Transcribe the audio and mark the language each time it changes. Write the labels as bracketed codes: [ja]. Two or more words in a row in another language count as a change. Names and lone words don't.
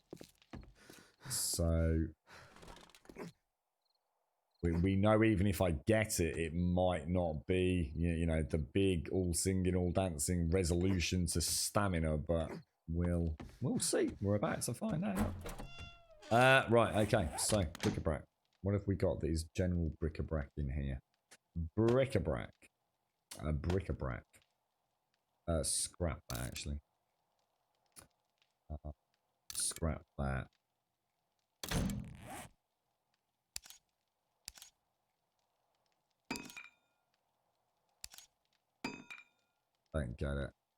[en] So we know even if I get it, it might not be you know the big all singing, all dancing resolution to stamina, but we'll see. We're about to find out. Right, okay, so bric-a-brac. What have we got that is general bric-a-brac in here? Bric-a-brac. Bric-a-brac. Scrap that, actually. Scrap that. Don't get it.